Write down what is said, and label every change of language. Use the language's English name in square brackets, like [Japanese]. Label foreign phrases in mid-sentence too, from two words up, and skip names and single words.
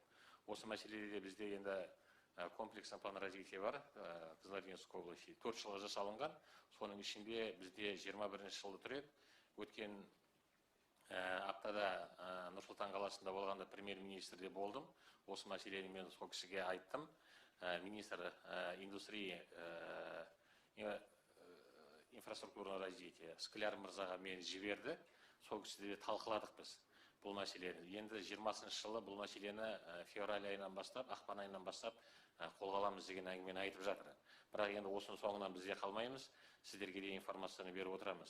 [Kazakh] Осы мәселеде бізде енді [Russian] комплексный план развития [Kazakh] бар, [Russian] Қызылординской области [Kazakh] 4 жылға жасалынған. Соның ішінде бізде 21 жылды тұреді. Өткен аптада Нұр-Сұлтан қаласында болғанда премьер-министрде болдым. Осы мәселені мен сол кісіге айттым. [Russian] Министр индустрии инфраструктурного развития Скляр [Kazakh] Мырзаға мені жіберді. Сол кісіде талқыладық біз бұл мәселені. Енді 20-шы жылы бұл мәселені февраль айынан бастап, ақпан айынан бастап қолға аламыз деген әңгімені айтып жатыр. Бірақ енді осының соңынан бізде қалмаймыз, сіздерге де информацияны беріп отырамыз.